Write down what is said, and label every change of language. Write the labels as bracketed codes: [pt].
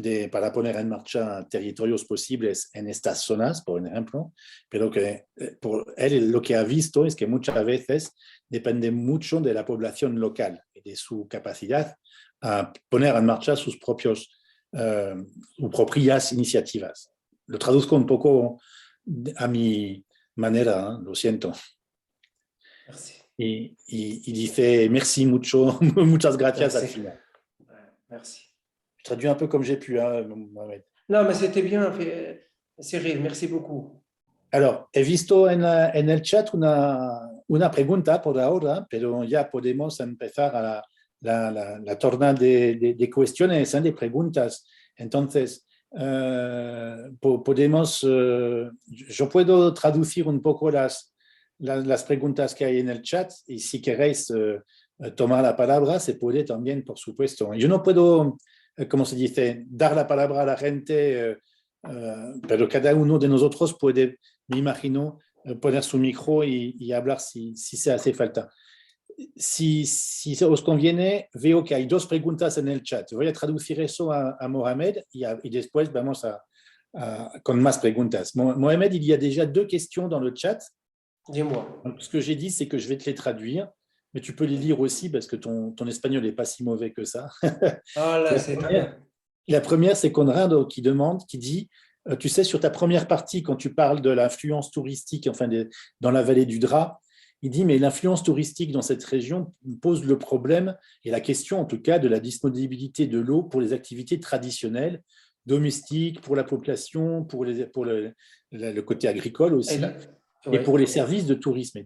[es] para poner en marcha territorios posibles en estas zonas, por ejemplo, pero que por él lo que ha visto es que muchas veces depende mucho de la población local y de su capacidad a poner en marcha sus propias iniciativas. Lo traduzco un poco a mi manera, lo siento. [fr] Merci. [es] Y dice merci mucho, muchas gracias al [fr] Merci. [es] final. [fr] Merci. Je traduis un peu comme j'ai pu, hein, Mohamed. Non, mais c'était bien fait, Cyril. Merci beaucoup. [es] Alors, he visto en el chat una pregunta por ahora, pero ya podemos empezar a la torna de cuestiones, de preguntas. Entonces, podemos, yo puedo traducir un poco las preguntas que hay en el chat y si queréis tomar la palabra, se puede también, por supuesto. Yo no puedo, como se dice, dar la palabra a la gente, pero cada uno de nosotros puede, me imagino, poner su micro y hablar si se hace falta. Si os conviene, veo que hay dos preguntas en el chat. Voy a traducir eso a Mohamed y después vamos con más preguntas. [fr] Mohamed, il y a déjà deux questions dans le chat. Dis-moi. Donc, ce que j'ai dit, c'est que je vais te les traduire, mais tu peux les lire aussi parce que ton espagnol n'est pas si mauvais que ça. Ah là, c'est très bien. La première, c'est Conrad qui dit, tu sais, sur ta première partie, quand tu parles de l'influence touristique, enfin dans la vallée du Dra, il dit, mais l'influence touristique dans cette région pose le problème et la question, en tout cas, de la disponibilité de l'eau pour les activités traditionnelles, domestiques, pour la population, pour le côté agricole aussi, et pour les services de tourisme.